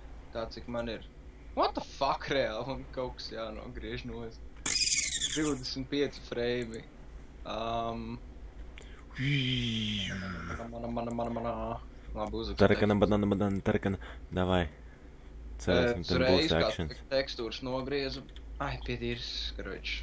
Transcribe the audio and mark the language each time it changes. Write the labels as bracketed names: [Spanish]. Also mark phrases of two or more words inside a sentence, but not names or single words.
[Latvian] Tā, cik man ir. [English] What the fuck, [Latvian] reāli? Man kaut kas jānogriež nos. 25 frame. Labi, uzrakstu. [Russian] Таракана. Давай. [Latvian] Cerēsim, tad būs actions. Tekstūras nogriezu. Ai, piedīrs, karoči.